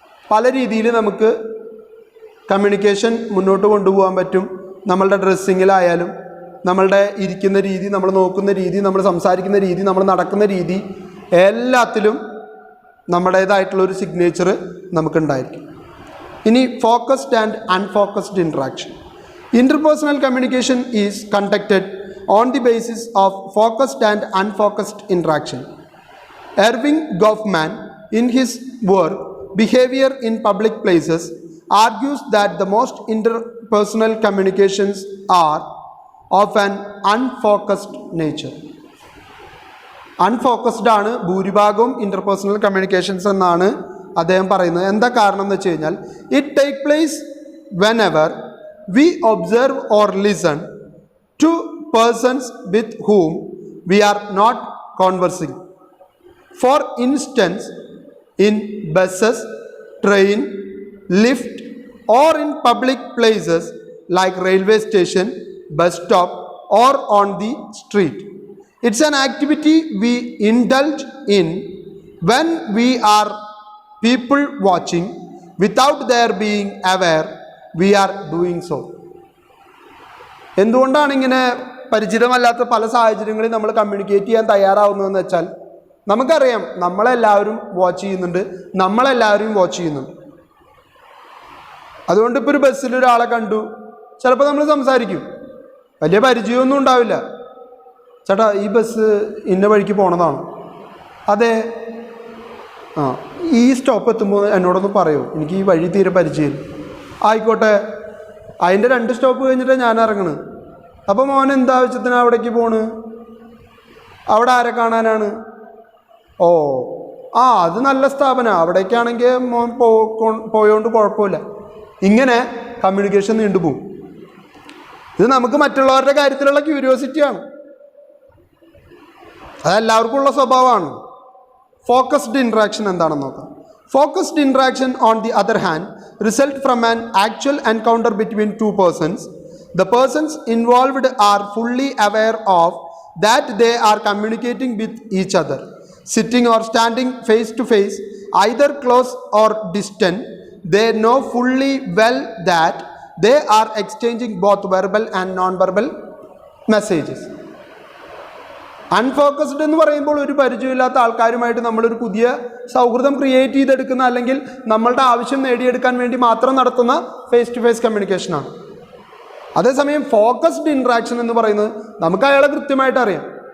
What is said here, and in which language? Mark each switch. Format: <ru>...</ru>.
<ml>പല രീതിയിൽ നമുക്ക് കമ്മ്യൂണിക്കേഷൻ മുന്നോട്ട് കൊണ്ടുപോകാൻ പറ്റും. നമ്മളുടെ ഡ്രസ്സിങ്ങിലായാലും, നമ്മളുടെ ഇരിക്കുന്ന രീതി, നമ്മൾ നോക്കുന്ന രീതി, നമ്മൾ സംസാരിക്കുന്ന രീതി, നമ്മൾ നടക്കുന്ന രീതി, എല്ലാത്തിലും നമ്മുടേതായിട്ടുള്ളൊരു സിഗ്നേച്ചർ നമുക്കുണ്ടായിരിക്കും. ഇനി</ml> <en>Focused and unfocused interaction. Interpersonal communication is conducted on the basis of focused and unfocused interaction. Erving Goffman, in his work Behavior in Public Places, argues that the most interpersonal communications are of an unfocused nature.</en> <ml>Unfocused ആണ് ഭൂരിഭാഗവും interpersonal communications എന്നാണ് അദ്ദേഹം പറയുന്നത്. എന്താ കാരണം എന്ന് വെച്ച് കഴിഞ്ഞാൽ,</ml> <en>It take place whenever we observe or listen to persons with whom we are not conversing. For instance, in buses, train, lift, or in public places like railway station, bus stop, or on the street. It's an activity we indulge in when we are people watching without their being aware we are doing so.</en> <ml>എന്തുകൊണ്ടാണ് ഇങ്ങനെ പരിചിതമല്ലാത്ത പല സാഹചര്യങ്ങളിൽ നമ്മൾ communicate ചെയ്യാൻ തയ്യാറാവുന്നതെന്ന് വെച്ചാൽ, നമുക്കറിയാം നമ്മളെല്ലാവരും watch ചെയ്യുന്നുണ്ട്, നമ്മളെല്ലാവരും വാച്ച് ചെയ്യുന്നുണ്ട്. അതുകൊണ്ട് ഇപ്പോൾ ഒരു ബസ്സിൽ ഒരാളെ കണ്ടു, ചിലപ്പോൾ നമ്മൾ സംസാരിക്കും, വലിയ പരിചയമൊന്നും ഉണ്ടാവില്ല. ചേട്ടാ ഈ ബസ് ഇന്ന വഴിക്ക് പോണതാണ്. അതെ. ആ, ഈ സ്റ്റോപ്പ് എത്തുമ്പോൾ എന്നോടൊന്ന് പറയൂ, എനിക്ക് ഈ വഴി തീരെ പരിചയമില്ല. ആയിക്കോട്ടെ, അതിൻ്റെ 2 സ്റ്റോപ്പ് കഴിഞ്ഞിട്ടാണ് ഞാൻ ഇറങ്ങണത്. അപ്പോൾ മോൻ എന്താവശ്യത്തിനാണ് അവിടേക്ക് പോണ്? അവിടെ ആരെ കാണാനാണ്? ഓ, അത് നല്ല സ്ഥാപനമാണ്, അവിടേക്കാണെങ്കിൽ മോൻ പോയോണ്ട് കുഴപ്പമില്ല. ഇങ്ങനെ കമ്മ്യൂണിക്കേഷൻ നീണ്ടുപോകും. ഇത് നമുക്ക് മറ്റുള്ളവരുടെ കാര്യത്തിലുള്ള ക്യൂരിയോസിറ്റിയാണ്. അതെല്ലാവർക്കും ഉള്ള സ്വഭാവമാണ്. ഫോക്കസ്ഡ് ഇൻട്രാക്ഷൻ എന്താണെന്ന് നോക്കാം.</ml> <en>Focused interaction on the other hand result from an actual encounter between 2 persons. The persons involved are fully aware of that they are communicating with each other, sitting or standing face to face, either close or distant. They know fully well that they are exchanging both verbal and non-verbal messages.</en> <ml>അൺഫോക്കസ്ഡ് എന്ന് പറയുമ്പോൾ ഒരു പരിചയമില്ലാത്ത ആൾക്കാരുമായിട്ട് നമ്മളൊരു പുതിയ സൗഹൃദം create ചെയ്തെടുക്കുന്ന, അല്ലെങ്കിൽ നമ്മളുടെ ആവശ്യം നേടിയെടുക്കാൻ വേണ്ടി മാത്രം നടത്തുന്ന ഫേസ് ടു ഫേസ് കമ്മ്യൂണിക്കേഷനാണ്. അതേസമയം ഫോക്കസ്ഡ് ഇൻട്രാക്ഷൻ എന്ന് പറയുന്നത് നമുക്ക് അയാളെ കൃത്യമായിട്ട് അറിയാം.</ml>